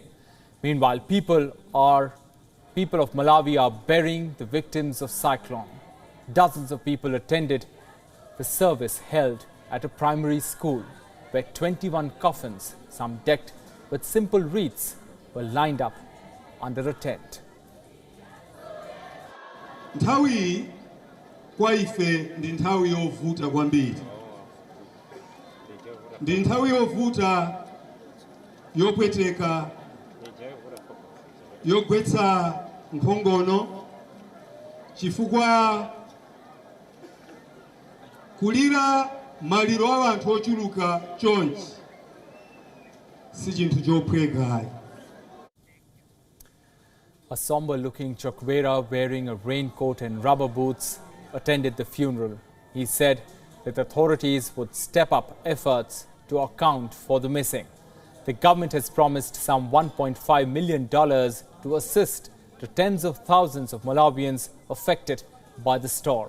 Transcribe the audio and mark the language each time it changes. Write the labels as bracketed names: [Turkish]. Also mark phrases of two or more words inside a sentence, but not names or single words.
[English] Meanwhile, people of Malawi are burying the victims of cyclone. Dozens of people attended the service held at a primary school where 21 coffins, some decked with simple wreaths, were lined up under a tent. [Nyanja] Nthawi kwa ife ndi nthawi yovuta kwambiri. Ndi nthawi yovuta yopweteka, yogwetsa nkhongono, chifukwa kulira maliro a anthu ochuluka chonchi si chinthu chophweka. [English] A somber-looking Chakwera wearing a raincoat and rubber boots attended the funeral. He said that authorities would step up efforts to account for the missing. The government has promised some $1.5 million to assist the tens of thousands of Malawians affected by the storm.